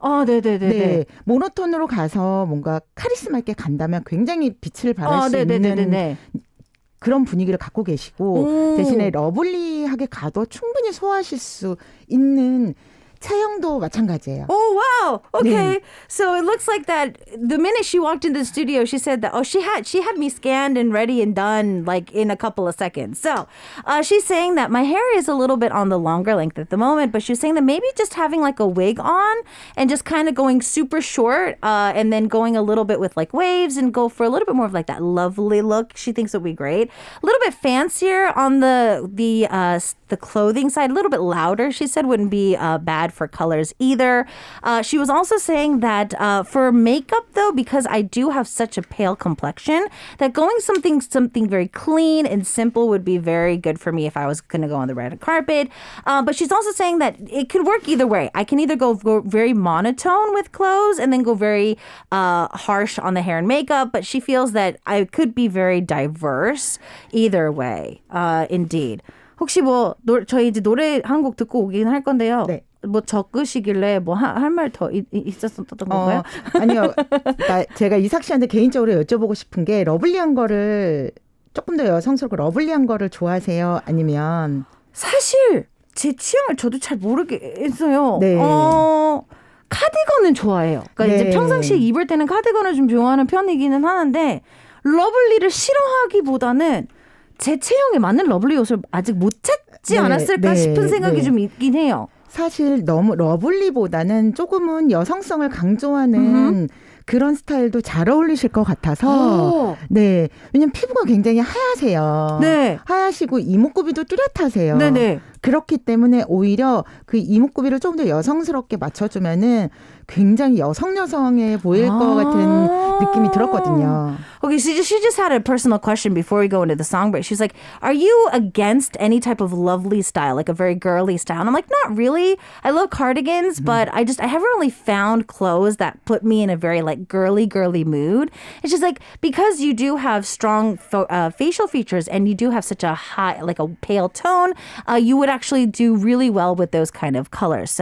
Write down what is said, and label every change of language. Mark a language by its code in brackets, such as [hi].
[ko] 네네네. 네, 모노톤으로 가서 뭔가 카리스마 있게 간다면 굉장히 빛을 발할 수 있는 그런 분위기를 갖고 계시고 대신에 러블리하게 가도 충분히 소화하실 수 있는 체형도 마찬가지예요. [en] wow. Okay. [ko] 네. [en] So it looks like that the minute she walked into the studio, she said that, she had me scanned and ready and done like in a couple of seconds. So she's saying that my hair is a little bit on the longer length at the moment, but she's saying that maybe just having like a wig on and just kind of going super short and then going a little bit with like waves and go for a little bit more of like that lovely look. She thinks would be great. A little bit fancier on the clothing side, a little bit louder, she said, wouldn't be bad for colors either. She was also saying that for makeup, though, because I do have such a pale complexion, that going something very clean and simple would be very good for me if I was going to go on the red carpet. But she's also saying that it could work either way. I can either go very monotone with clothes and then go very harsh on the hair and makeup, but she feels that I could be very diverse either way, indeed. [ko] 혹시 뭐 저희 이제 노래 한 곡 듣고 오긴 할 건데요. 네. 뭐 적으시길래 뭐 할 말 더 있었던 건가요? 아니요. 그러니까 제가 이삭 씨한테 개인적으로 여쭤보고 싶은 게 러블리한 거를 조금 더 여성스럽고 러블리한 거를 좋아하세요? 아니면 사실 제 취향을 저도 잘 모르겠어요. 네. 카디건은 좋아해요. 그러니까 네. 이제 평상시에 입을 때는 카디건을 좀 좋아하는 편이기는 하는데 러블리를 싫어하기보다는 제 체형에 맞는 러블리 옷을 아직 못 찾지 네, 않았을까 네, 싶은 생각이 네. 좀 있긴 해요. 사실 너무 러블리보다는 조금은 여성성을 강조하는 그런 스타일도 잘 어울리실 것 같아서 네, 왜냐면 피부가 굉장히 하얗세요. 네. 하얗시고 이목구비도 뚜렷하세요. 네네. 그렇기 때문에 오히려 그 이목구비를 조금 더 여성스럽게 맞춰주면은 굉장히 여성해 보일 것 같은 느낌이 들었거든요. [en] Okay, so she just had a personal question before we go into the song break. She's like, are you against any type of lovely style, like a very girly style? And I'm like, not really. I love cardigans, but I haven't really found clothes that put me in a very like girly mood. It's just like, because you do have strong facial features and you do have such a high, like a pale tone, you would actually do really well with those kind of colors.